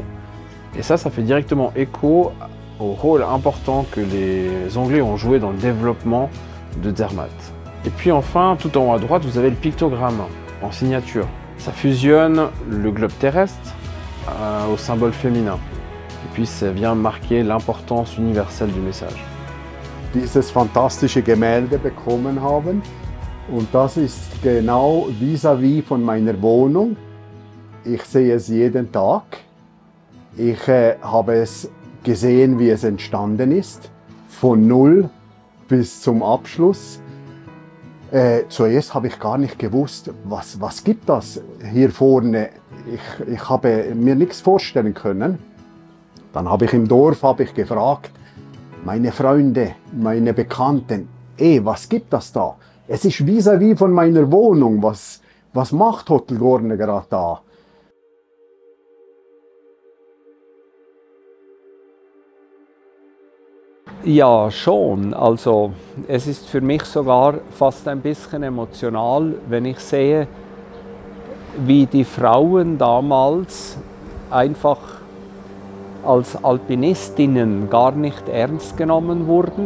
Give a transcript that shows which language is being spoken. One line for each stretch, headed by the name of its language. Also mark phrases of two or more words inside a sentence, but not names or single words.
French: Et ça fait directement écho au rôle important que les Anglais ont joué dans le développement de Zermatt. Et puis enfin, tout en haut à droite, vous avez le pictogramme en signature. Ça fusionne le globe terrestre au symbole féminin. Et puis ça vient marquer l'importance universelle du message.
German: Dieses fantastische Gemälde bekommen haben und das ist genau vis-à-vis von meiner Wohnung. Ich sehe es jeden Tag. Ich habe es gesehen, wie es entstanden ist, von Null bis zum Abschluss. Zuerst habe ich gar nicht gewusst, was gibt das hier vorne. Ich habe mir nichts vorstellen können. Dann habe ich im Dorf gefragt, meine Freunde, meine Bekannten, was gibt das da? Es ist vis-à-vis von meiner Wohnung, was macht Hotel Gorne gerade da? Ja, schon. Also es ist für mich sogar fast ein bisschen emotional, wenn ich sehe, wie die Frauen damals einfach als Alpinistinnen gar nicht ernst genommen wurden.